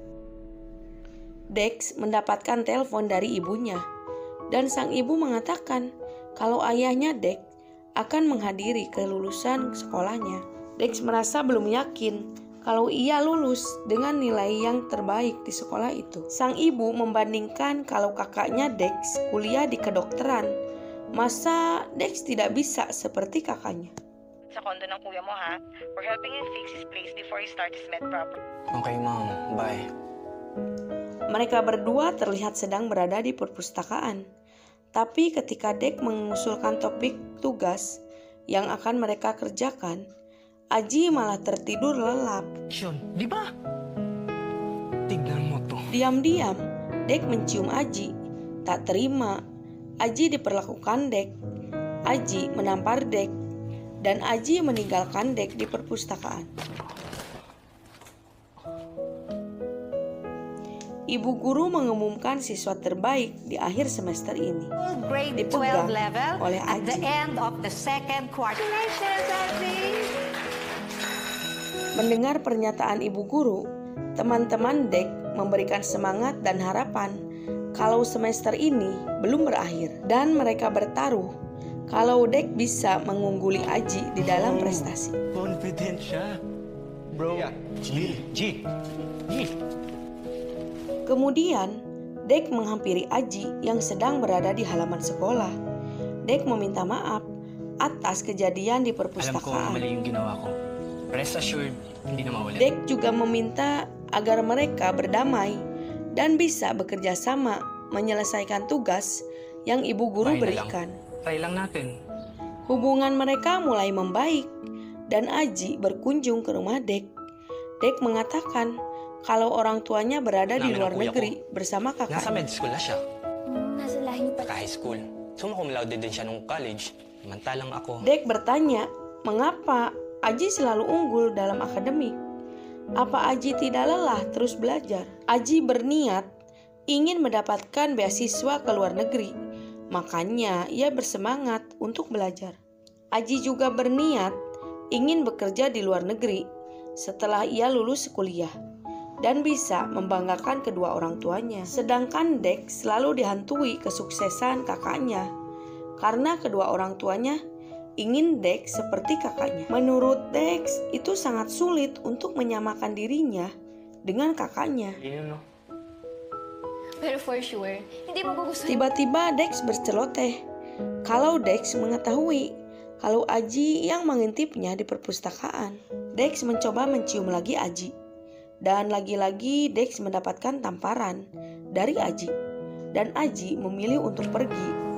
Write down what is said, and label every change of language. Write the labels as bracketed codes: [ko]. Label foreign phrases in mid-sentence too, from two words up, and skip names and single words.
[id] Dex mendapatkan telepon dari ibunya, dan sang ibu mengatakan kalau ayahnya Dex akan menghadiri kelulusan sekolahnya. Dex merasa belum yakin kalau ia lulus dengan nilai yang terbaik di sekolah itu. Sang ibu membandingkan kalau kakaknya Dex kuliah di kedokteran. Masa Dex tidak bisa seperti kakaknya? [tl] Sa kondo ng kuya mo, ha? [en] We're helping him fix his place before he starts his med proper. Okay, Mom. Bye. [id] Mereka berdua terlihat sedang berada di perpustakaan. Tapi ketika Dex mengusulkan topik tugas yang akan mereka kerjakan, Aji malah tertidur lelap. [tl] Di ba? Tignan mo to. [id] Diam-diam, Dex mencium Aji. Tak terima, Aji diperlakukan Dex. Aji menampar Dex, dan Aji meninggalkan Dex di perpustakaan. Ibu guru mengumumkan siswa terbaik di akhir semester ini. [en] Grade [id] Dipegang [en] 12 level [id] oleh [en] at the [id] Aji. [en] end of the second quarter. [id] Mendengar pernyataan ibu guru, teman-teman Dex memberikan semangat dan harapan kalau semester ini belum berakhir, dan mereka bertaruh kalau Dex bisa mengungguli Aji di dalam prestasi. [tl] Confident siya. Bro. G. [id] Kemudian, Dex menghampiri Aji yang sedang berada di halaman sekolah. Dex meminta maaf atas kejadian di [tl] Alam ko [id] perpustakaan. [tl] mali yung ginawa ko. [en] Rest assured, [tl] hindi na maulit. [id] Dex juga meminta agar mereka berdamai dan bisa bekerja sama menyelesaikan tugas yang ibu guru [tl] Try na lang. [id] berikan. [tl] Try lang natin. [id] Hubungan mereka mulai membaik dan Aji berkunjung ke rumah Dex. Dex mengatakan kalau orang tuanya berada di [tl] Namin [id] luar [tl] ang kuya [id] negeri bersama [tl] Nasa [id] kakaknya. [en] med school [tl] na siya. Nasa lahi pa. Ka-high school. [la] Summa cum laude [tl] din siya nung college. Samantalang ako. [id] Dex bertanya, mengapa Aji selalu unggul dalam akademik? Apa Aji tidak lelah terus belajar? Aji berniat ingin mendapatkan beasiswa ke luar negeri, makanya ia bersemangat untuk belajar. Aji juga berniat ingin bekerja di luar negeri setelah ia lulus kuliah dan bisa membanggakan kedua orang tuanya. Sedangkan Dex selalu dihantui kesuksesan kakaknya karena kedua orang tuanya ingin Dex seperti kakaknya. Menurut Dex, itu sangat sulit untuk menyamakan dirinya dengan kakaknya. [tl] Pero [en] for sure, [tl] hindi magugustuhan. [id] Tiba-tiba Dex berceloteh kalau Dex mengetahui kalau Aji yang mengintipnya di perpustakaan. Dex mencoba mencium lagi Aji, dan lagi-lagi Dex mendapatkan tamparan dari Aji, dan Aji memilih untuk pergi.